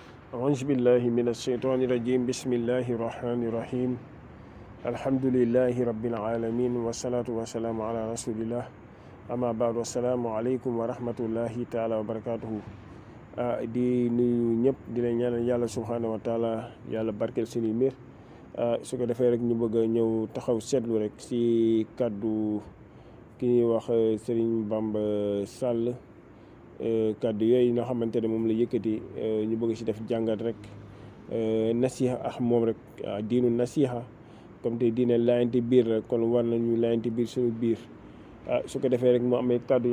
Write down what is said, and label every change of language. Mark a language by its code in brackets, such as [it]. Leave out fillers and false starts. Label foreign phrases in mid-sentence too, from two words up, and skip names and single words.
[ar] أعوذ بالله من الشيطان الرجيم بسم الله الرحمن الرحيم الحمد لله رب العالمين والصلاة والسلام على رسول الله أما بعد السلام عليكم ورحمة الله تعالى وبركاته [wo] di nuyu ñëpp di leen ñaanal yàlla [ar] سبحانه وتعالى [wo] yàlla barkeel seeni mbir su ko defee rek ñu bëgg a ñëw taxaw seetlu rek ci kàddu ki ñuy wax Serigne Bamba Sall kàddu yooyu nga xamante ne moom la yëkkati ñu bëgg ci def jàngat rek nasiha moom rek diinu nasiha comme te diine laayante biir la kon war nañu laayante biir suñu biir su ko defee rek mu amee kàddu yi